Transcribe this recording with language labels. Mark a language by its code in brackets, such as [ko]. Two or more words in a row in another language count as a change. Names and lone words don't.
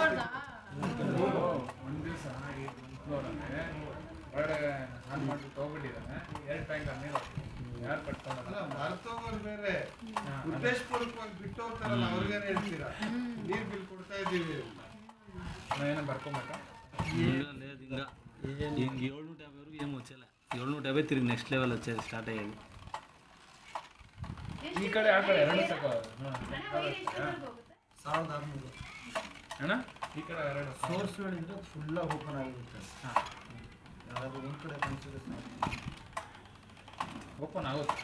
[kn] ಒಂದು ದಿವಸ ಈ ಒಂದು ಫ್ಲೋರಲ್ಲಿ ಹೊರಗಡೆ ಆನ್ ಮಾಡಿಬಿಟ್ಟು ಹೋಗ್ಬಿಟ್ಟಿದ್ದಾನೆ. 2 ಟ್ಯಾಂಕರ್ ನೀರು ಯಾರು ಕಟ್ಕೊಂಡಲ್ಲ. ಅಲ್ಲ ಮರ್ತೋಗೋರು ಬೇರೆ ಉದ್ದೇಶಪೂರ್ವಕವಾಗಿ ಬಿಟ್ಟು ಹೋಗ್ತಾರಲ್ಲ ಅವ್ರಿಗೇನು ಹೇಳ್ತೀರಾ ನೀರು ಬಿಲ್ ಕೊಡ್ತಾ ಇದ್ದೀವಿ ಅಂತ. ಏನೋ ಬರ್ಕೊಬೇಕಾ? [te] లేదు ఇంకా ఇంక 750 వరకు ఏం వచ్చేలే 750 తిరిగి [en] next level [te] వచ్చేది స్టార్ట్ అయ్యేది. [kn] ಈ ಕಡೆ ಆ ಕಡೆ 2 ಸಾಕು. 1600 ಅಣ್ಣ ಈ ಕಡೆ 2 ಸೋರ್ಸ್ ಹೇಳಿದ್ರೆ ಫುಲ್ಲಾಗಿ ಓಪನ್ ಆಗಿರುತ್ತೆ. ಹಾಂ ಯಾರಾದರೂ ಒಂದು ಕಡೆ ಕನ್ಸಿದ್ರೆ ಓಪನ್ ಆಗುತ್ತೆ.